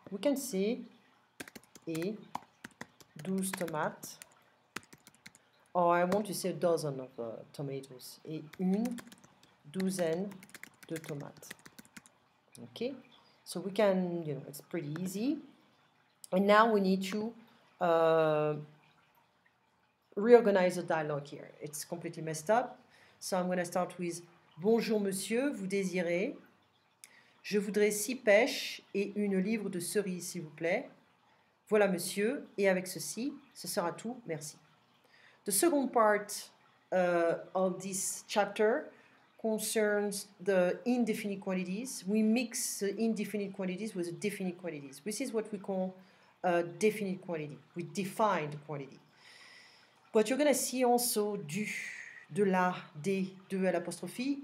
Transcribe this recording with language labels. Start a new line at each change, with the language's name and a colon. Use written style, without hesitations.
English: We can say
French: et 12 tomates,
English: or I want to say a dozen of tomatoes,
French: et une douzaine de tomates.
English: Okay, so we can, it's pretty easy. And now we need to reorganize the dialogue here. It's completely messed up. So I'm going to start with
French: bonjour monsieur, vous désirez? Je voudrais 6 pêches et une livre de cerises, s'il vous plaît. Voilà, monsieur, et avec ceci, ce sera tout, merci.
English: The second part of this chapter concerns the indefinite quantities. We mix the indefinite quantities with the definite quantities. This is what we call a definite quantity. We define the quantity. But you're going to see also du, de la, des, de l'apostrophe.